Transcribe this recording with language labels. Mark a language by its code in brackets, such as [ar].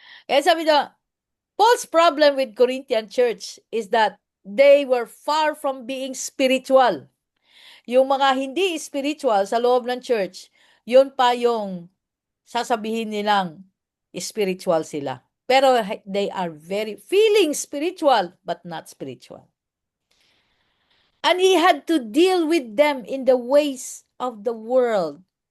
[tl] Kaya sabi daw, [en] Paul's problem with Corinthian church is that they were far from being spiritual. [tl] Yung mga hindi spiritual sa loob ng church, yun pa yung sasabihin nilang spiritual sila. [en] Pero they are very feeling spiritual but not spiritual. And he had to deal with them in the ways of the world.